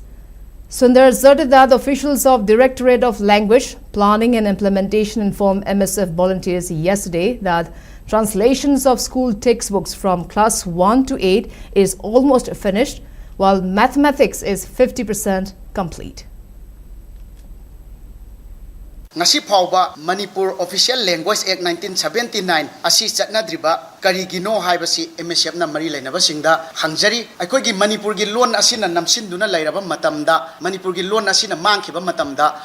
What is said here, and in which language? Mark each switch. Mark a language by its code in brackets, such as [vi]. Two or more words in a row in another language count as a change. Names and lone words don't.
[en] Sundar asserted that officials of Directorate of Language, Planning and Implementation informed MSF volunteers yesterday that Translations of school textbooks from class 1 to 8 is almost finished, while mathematics is 50% complete. [mni] Ngasi phawba Manipur Official Language Act 1979 asi chatnadriba karigino haibasi MSF na mari lainaba singda hangjari aikoi gi Manipur gi lon asina namsinduna lairaba matamda Manipur gi lon asina mangkhiba matamda